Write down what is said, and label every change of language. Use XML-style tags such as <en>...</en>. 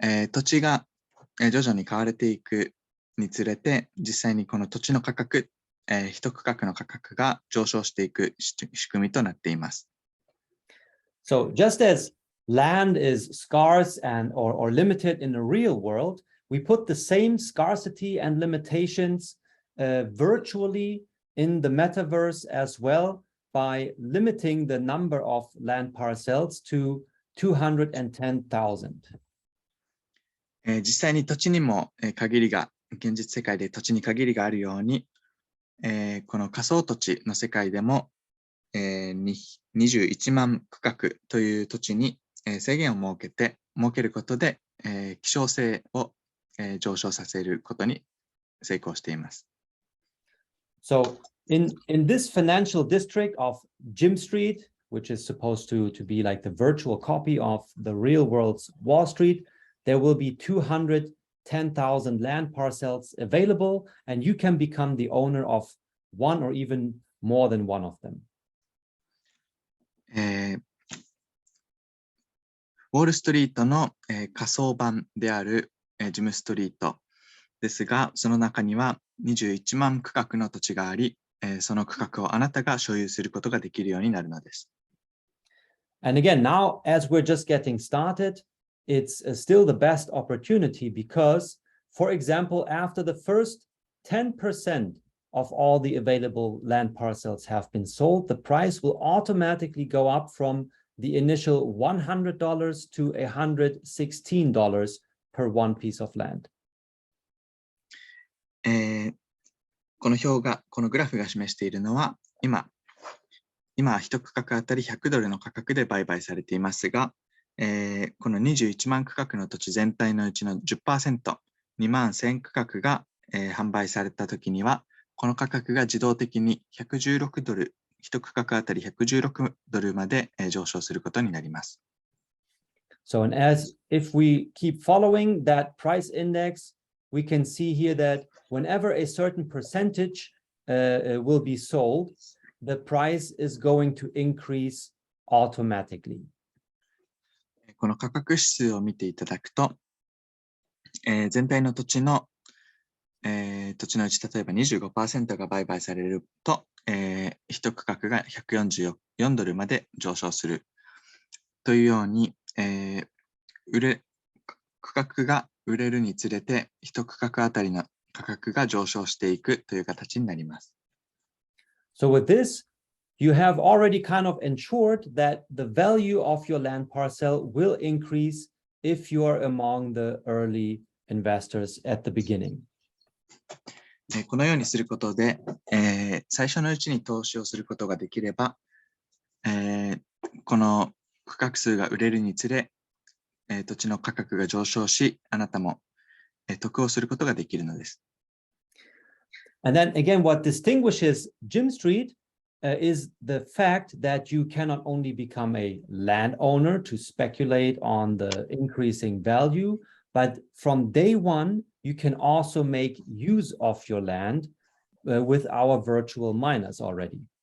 <ja>土地が徐々に買われていくにつれて、実際にこの土地の価格一区画の価格が上昇していく仕組みとなっています。</ja> <en>So just as land is scarce or limited in the real world, we put the same scarcity and limitations virtually in the metaverse as well by limiting the number of land parcels to 210,000.</en> <ja>実際に土地にも限りが、現実世界で土地に限りがあるように、この仮想土地の世界でも、21万区画という土地に制限を設けることで、希少性を上昇させることに成功しています。</ja> <en>So in this financial district of Jim Street, which is supposed to be like the virtual copy of the real world's Wall Street, there will be 210,000 land parcels available, and you can become the owner of one or even more than one of them.</en> <ja>ウォールストリートの仮想版であるジムストリートですが、その中には21万区画の土地があり、その区画をあなたが所有することができるようになるのです。</ja> <en>And again, now as we're just getting started, it's still the best opportunity because, for example, after the first 10% of all the available land parcels have been sold, the price will automatically go up from the initial $100 to $116 per one piece of land.</en> <ja>このグラフが示しているのは、今一区画あたり$100の価格で売買されていますが、この21万区画の土地全体のうちの 10%、2万1000区画が、販売されたときには、この価格が自動的に$116、一区画あたり$116まで上昇することになります。</ja> <en>So, and as if we keep following that price index, we can see here that whenever a certain percentage will be sold, the price is going to increase automatically.</en> <ja>この価格指数を見ていただくと、全体の土地のうち、例えば 25% が売買されると、一区画が$144まで上昇するというように、区画が売れるにつれて、一区画あたりの価格が上昇していくという形になります。</ja> <en>So with this, you have already kind of ensured that the value of your land parcel will increase if you are among the early investors at the beginning.</en> <ja>このようにすることで、最初のうちに投資をすることができれば、この区画数が売れるにつれ、土地の価格が上昇し、あなたも得をすることができるのです。</ja> <en>And then again, what distinguishes Jim Street is the fact that you cannot only become a landowner to speculate on the increasing value, but from day one, you can also make use of your land with our virtual miners already.</en>